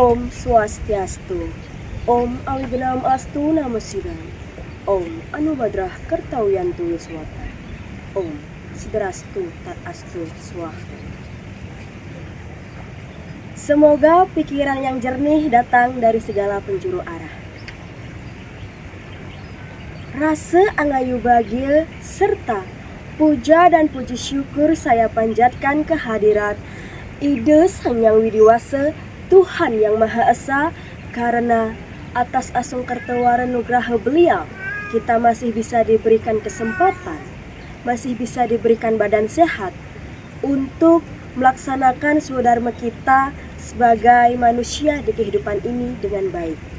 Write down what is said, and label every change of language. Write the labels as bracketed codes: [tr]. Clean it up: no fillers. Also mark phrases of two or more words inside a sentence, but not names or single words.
[sa] Swastiastu. Om Awignam Astu Namo Sidam. Om Anubadrah Kertawiyantu Wiswata. Om Sidrastu Tat Astu Swaha. [id] Semoga pikiran yang jernih datang dari segala penjuru arah. Rasa angayu bahagia serta puja dan puji syukur saya panjatkan kehadirat Ide Sang Yang Widiwasa, Tuhan Yang Maha Esa, karena atas [kaw] asung kertawara nugraha [id] beliau, kita masih bisa diberikan kesempatan, masih bisa diberikan badan sehat untuk melaksanakan swadharma kita sebagai manusia di kehidupan ini dengan baik.